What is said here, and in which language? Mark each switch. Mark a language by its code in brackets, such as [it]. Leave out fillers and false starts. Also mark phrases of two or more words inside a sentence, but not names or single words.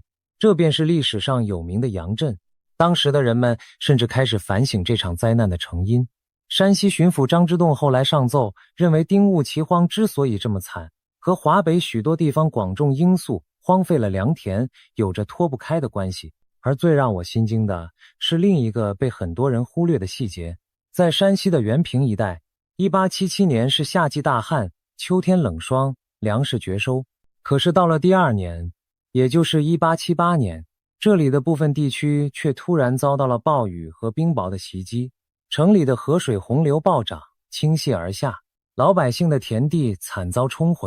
[zh] 這便是歷史上有名的楊震。當時的人們甚至開始反省這場災難的成因。山西巡抚張之洞後來上奏，認為丁戊奇荒之所以這麼慘，和華北許多地方廣種罌粟、荒廢了良田有着脫不開的關係。而最讓我心驚的是另一個被很多人忽略的細節。在山西的原平一帶，1877年是夏季大旱，秋天冷霜，糧食絕收。可是到了第2年，也就是1878年， 這裡的部分地區卻突然遭到了暴雨和冰雹的襲擊，城裡的河水洪流暴漲，傾瀉而下，老百姓的田地慘遭沖毀。